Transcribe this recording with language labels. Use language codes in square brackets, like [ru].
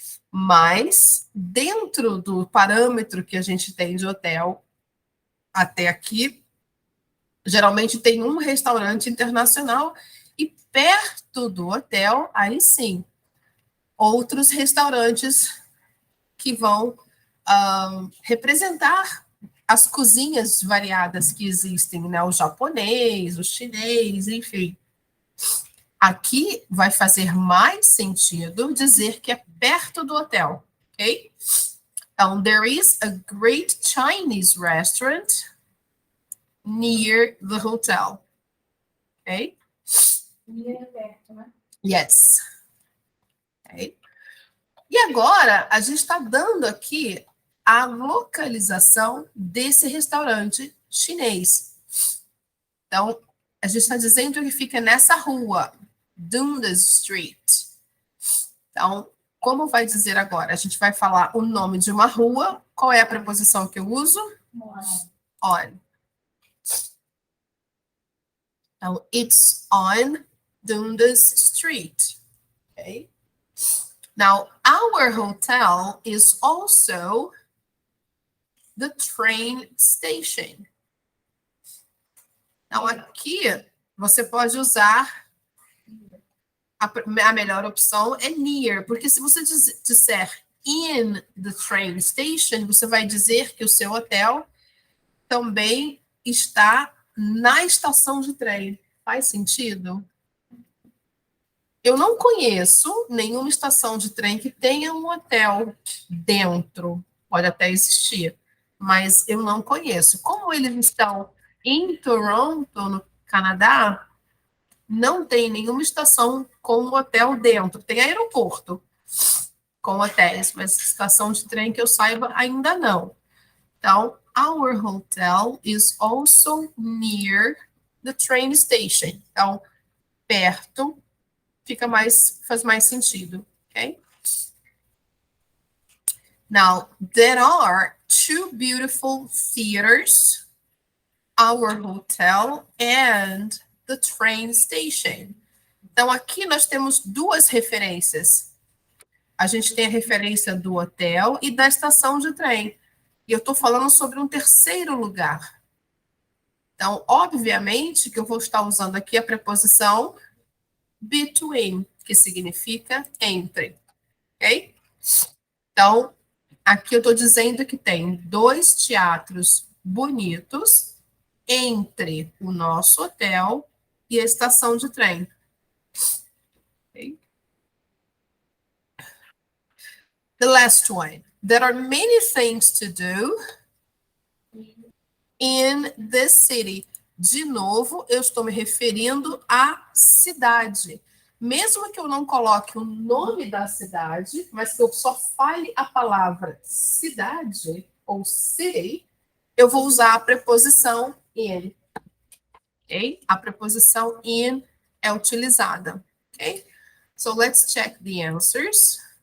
[pt] Mas, dentro do parâmetro que a gente tem de hotel até aqui, geralmente tem um restaurante internacional e perto do hotel, aí sim, outros restaurantes que vão representar as cozinhas variadas que existem, né? O japonês, o chinês, enfim. Aqui vai fazer mais sentido dizer que é perto do hotel, ok? [en] Então, there is a great Chinese restaurant near the hotel, ok? [pt] Near é perto, né? [en] Yes. Okay. [pt] E agora, a gente está dando aqui a localização desse restaurante chinês. Então, a gente está dizendo que fica nessa rua, Dundas Street. Então, como vai dizer agora? A gente vai falar o nome de uma rua. Qual é a preposição que eu uso? [en] On. Então, it's on Dundas Street. Okay? Now, our hotel is also the train station. [pt] Então, aqui você pode usar a melhor opção é near, porque se você disser [en] in the train station, [pt] você vai dizer que o seu hotel também está na estação de trem. Faz sentido? Eu não conheço nenhuma estação de trem que tenha um hotel dentro. Pode até existir, mas eu não conheço. Como eles estão em Toronto, no Canadá, não tem nenhuma estação com um hotel dentro. Tem aeroporto com hotéis, mas estação de trem que eu saiba ainda não. [en] Então, our hotel is also near the train station. [pt] Então, perto faz mais sentido, ok? [en] Now, there are two beautiful theaters, our hotel and the train station. [pt] Então, aqui nós temos duas referências. A gente tem a referência do hotel e da estação de trem. E eu estou falando sobre um terceiro lugar. Então, obviamente, que eu vou estar usando aqui a preposição between, que significa entre. Ok? Então, aqui eu estou dizendo que tem dois teatros bonitos entre o nosso hotel e a estação de trem. [en] Okay? The last one. There are many things to do in this city. [pt] De novo, eu estou me referindo à cidade. Mesmo que eu não coloque o nome da cidade, mas que eu só fale a palavra cidade ou city, eu vou usar a preposição in. Okay? A preposição in é utilizada. [en] Okay? So let's check the answers.